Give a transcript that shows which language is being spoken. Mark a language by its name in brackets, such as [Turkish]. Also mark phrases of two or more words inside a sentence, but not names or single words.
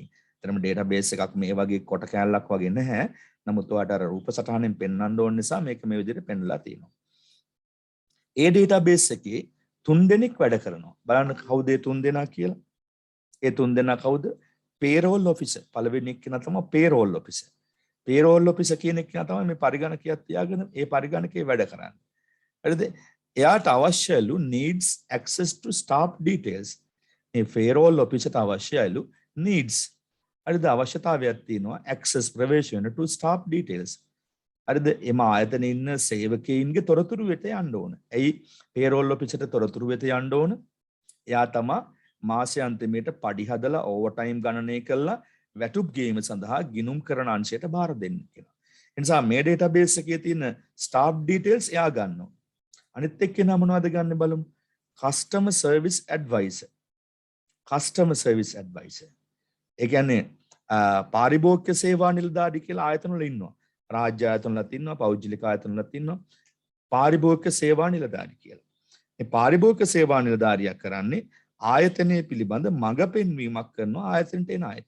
[Sinhala] එතරම් database එකක් මේ වගේ කොට කැලලක් වගේ නැහැ. නමුත් ඔයාලට අර රූප සටහනෙන් පෙන්වන්න ඕන නිසා මේක මේ විදිහට පෙන්ලා තියෙනවා. ඒ database එකේ 3 දෙනෙක් වැඩ කරනවා. බලන්න කවුද ඒ 3 දෙනා කියලා. ඒ 3 දෙනා කවුද? [English] payroll officer. [Sinhala] පළවෙනි එක්කෙනා තමයි [English] payroll officer. payroll officer [Sinhala] කියන එක්කෙනා තමයි මේ පරිගණකයක් තියාගෙන ඒ පරිගණකේ වැඩ කරන්නේ. හරිද? එයාට අවශ්‍යලු [English] needs access to staff details. [Sinhala] මේ [English] payroll officer [Sinhala] ට අවශ්‍යලු needs හරිද අවශ්‍යතාවයක් තියෙනවා access ප්‍රවේශ වෙන [English] to staff details. [Sinhala] හරිද එම ආයතනයේ ඉන්න සේවකයින්ගේ තොරතුරු වෙත යන්න ඕන. ඇයි [English] payroll officer [Sinhala] ට තොරතුරු වෙත යන්න ඕන? එයා තමයි මාසය අන්තිමේට පඩි හදලා ඕවර් ටයිම් ගණනය කරලා වැටුප් ගේම සඳහා ගිණුම් කරන අංශයට බාර දෙන්න කියලා. ඒ නිසා මේ database එකේ තියෙන [English] staff details [Sinhala] එයා ගන්නවා. අනිත් එක්කෙනා මොනවද ගන්න බලමු. [English] customer service advisor. customer service advisor. [Sinhala] ඒ කියන්නේ පාරිභෝගික සේවා නිලධාරී කියලා ආයතන වල ඉන්නවා. රාජ්‍ය ආයතන වලත් ඉන්නවා, පෞද්ගලික ආයතන වලත් ඉන්නවා. පාරිභෝගික සේවා නිලධාරී කියලා. මේ පාරිභෝගික සේවා නිලධාරියා කරන්නේ ආයතනයේ පිළිබඳ මඟ පෙන්වීමක් කරනවා ආයතනට එන අයට.